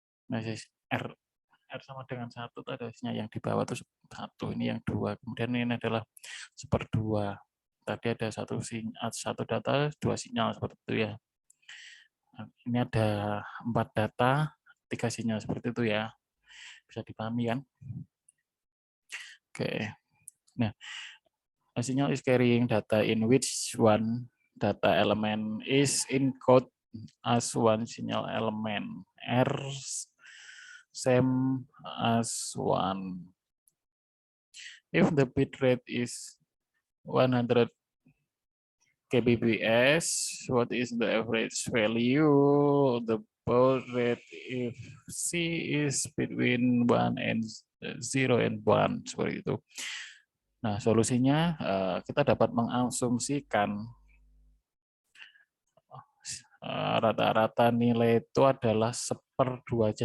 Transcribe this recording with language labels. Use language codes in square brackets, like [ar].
[id] Nah, R sama dengan 1 itu ada sinyal yang di bawah itu 1, ini yang 2. Kemudian ini adalah seperdua. Tadi ada satu data, 2 sinyal seperti itu ya. Nah, ini ada 4 data, 3 sinyal seperti itu ya. Bisa dipahami kan? Oke. [en] Nah, a signal is carrying data in which one data element is encoded as one signal element. R same as 1. If the bit rate is 100 kbps, what is the average value of the baud rate if C is between 1 and 0 and 1, [id] seperti itu. Nah, solusinya kita dapat mengasumsikan rata-rata nilai itu adalah 1/2.